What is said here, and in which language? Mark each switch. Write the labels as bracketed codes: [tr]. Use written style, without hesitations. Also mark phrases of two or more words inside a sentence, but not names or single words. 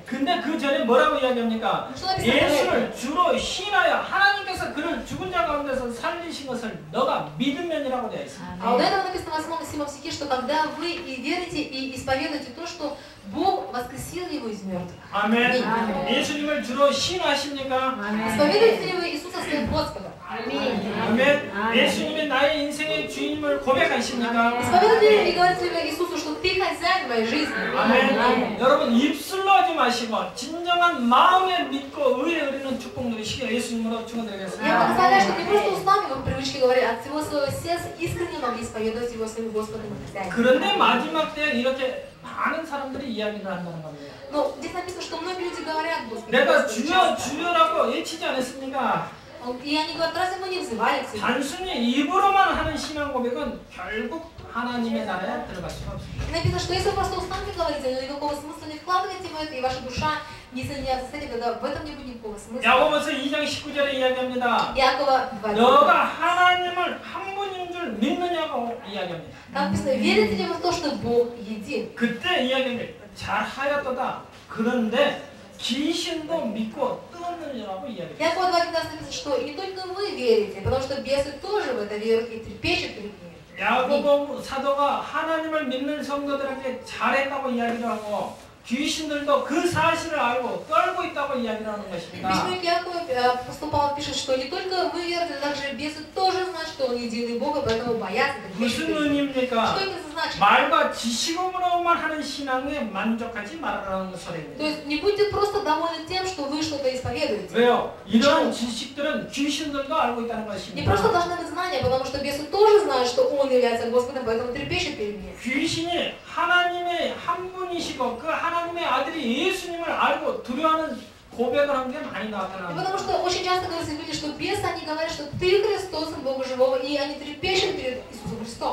[ko] 근데 그 전에 뭐라고 이야기합니까? [ru] Что написано? [ko] 예수를 주로 신하여 하나님께서 그를 죽은 자 가운데서 살리신 것을 너가 믿으면이라고 되어 있습니다. [ru] А вот этого написано в 8 стихе, что когда вы и верите, и исповедуете то, что Бог воскресил Его из мертвых. [ko] 아멘. 예수님을 주로 신하십니까? [ru] Исповедуете ли вы Иисуса своим Господом? [ko] 아멘. 예수님이 나의 인생의 주인임을 고백하십니까? [ru] Исповедуете ли и говорите ли вы Иисусу, что Ты хозяин моей жизни? [ko] 아멘. 여러분 입술로 하지 마시고 진정한 마음에 믿고 의에 이르는 축복 누리시기를 예수님으로 [ru] Я [ko] 축원드리겠습니다. [ru] благословляю, что не просто устами вы привычки говорили, от всего своего сердца искренне могли исповедовать Его своим Господом и Хозяином. [ko] 그런데 마지막 때에 이렇게 많은 사람들이 이야기를 한다는 겁니다. [ru] Но здесь написано, что многие люди говорят Господу. [ko] 내가 [ru] Господи, [ko] 주여 [ru] часто. [ko] 주여라고 외치지 않았습니까? [ru] И они говорят, разве мы не взывали к Тебе? [ko] 단순히 입으로만 하는 신앙 고백은 결국 하나님의 나라에 들어갈 수가 없습니다. [ru] И написано, что если вы просто устами говорите, но никакого смысла не вкладываете в это, и ваша душа не соединяется с этим, тогда в этом не будет никакого смысла. [ko] 야고보서 2장 19절에 이야기합니다. [ru] Якова 2:9. [ko] 너가 하나님을 한 분인 줄 믿느냐고 이야기합니다. [ru] Там написано, верите ли вы в то, что Бог един? [ko] 그때 이야기합니다. 잘하였도다. 그런데 귀신도 믿고 뜨느냐고 이야기합니다. [ru] Якова 2:19 написано, что не только вы верите, потому что бесы тоже в это верят и трепещут перед ним. [ko] 야고보 사도가 하나님을 믿는 성도들에게 잘했다고 이야기를 하고 귀신들도 그 사실을 알고 떨고 있다고 이야기를 하는 것입니다. [ru] Письмо к Якову апостол Павел пишет, что не только вы верите, но также бесы тоже знают, что Он единый Бог, и поэтому боятся. [ko] 무슨 의미입니까? [ru] Что это значит? [ko] 말과 지식으로만 하는 신앙에 만족하지 말라는 [ru] То [ko] 소리입니다. [ru] есть не будьте просто довольны тем, что вы что-то исповедуете. [ko] 왜요? 이런 지식들은 귀신들도 알고 있다는 [ru] Не просто [ko] 것입니다. [ru] должны быть знания, потому что бесы тоже знают, что Он является Господом, поэтому трепещут перед Ним. [ko] 귀신이 하나님의 한 분이시고 그 하나님의 아들이 예수님을 알고 두려워하는 고백을 한 게 많이 나타나는 [ru] Потому [ko] 거예요. [ru] что очень часто говорят люди, что бесы, они говорят, что Ты Христос, Сын Бога Живого, и они трепещут перед Иисусом Христом.